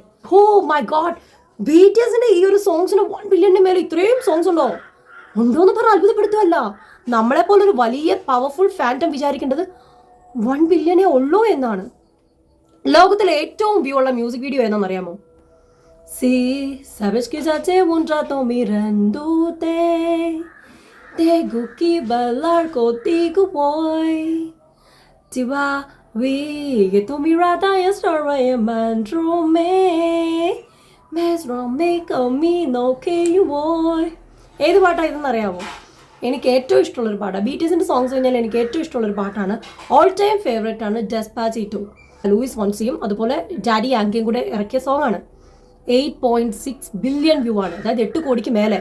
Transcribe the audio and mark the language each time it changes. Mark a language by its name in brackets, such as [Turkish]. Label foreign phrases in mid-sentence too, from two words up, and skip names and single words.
[English] Oh my God, [Malayalam] BTSന്റെ ഈ ഒരു സോങ്സിന് 1 ബില്യണിന് മേലെ ഇത്രയും സോങ്സ് ഉണ്ടോന്ന് പറഞ്ഞാൽ അത്ഭുതപ്പെടുത്തുകയല്ല. നമ്മളെപ്പോലൊരു വലിയ [English] powerful fandom [Malayalam] വിചാരിക്കേണ്ടത് 1 ബില്യണേ ഉള്ളൂ എന്നാണ്. ലോകത്തിലെ ഏറ്റവും വ്യൂ ഉള്ള [English] music video [Malayalam] ഏതാണെന്നറിയാമോ? [Spanish] sabes que ya llevo un rato mirándote, tengo que bailar contigo hoy, te va vi que tu mirada es rara y me [Malayalam] ഏത് പാട്ടാണ് ഇതെന്ന് അറിയാമോ? എനിക്ക് ഏറ്റവും ഇഷ്ടമുള്ളൊരു പാട്ടാണ്. BTSന്റെ സോങ്സ് കഴിഞ്ഞാൽ എനിക്ക് ഏറ്റവും ഇഷ്ടമുള്ളൊരു പാട്ടാണ്. [English] all time favourite [Malayalam] ആണ് ഡെസ്പാസിറ്റോ. ലൂയിസ് ഫോൺസിയും അതുപോലെ ഡാഡി യാങ്കിയും കൂടെ ഇറക്കിയ സോങ് ആണ്. 8.6 [English] billion view [Malayalam] ആണ്, അതായത് 8 കോടിക്ക് മേലെ.